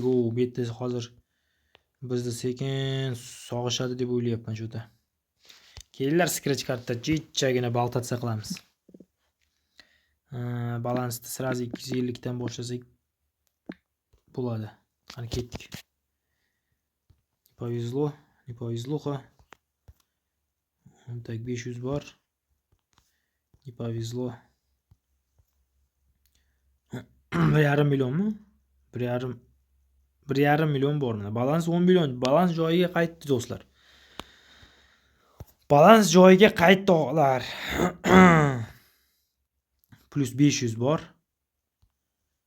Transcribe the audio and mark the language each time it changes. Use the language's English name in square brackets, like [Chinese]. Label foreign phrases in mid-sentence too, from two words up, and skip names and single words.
[Uzbek] Bu yerda hozir bizni sekin sog'ishadi deb o'ylayapman shuda. Kelinglar scratch kartda jichchagina baltatsa qilamiz. Balansni sразу 250 dan boshlasak bo'ladi. Qani ketdik. [Russian] Повезло, не повезло. Так, 500 bor. Не повезло. [Uzbek] 1,5 millionmi? 1,5 million bor mana. Balans 10 million. Balans joyiga qaytdi do'stlar. Balans joyiga qaytdi o'g'lar. Plus 500 bor.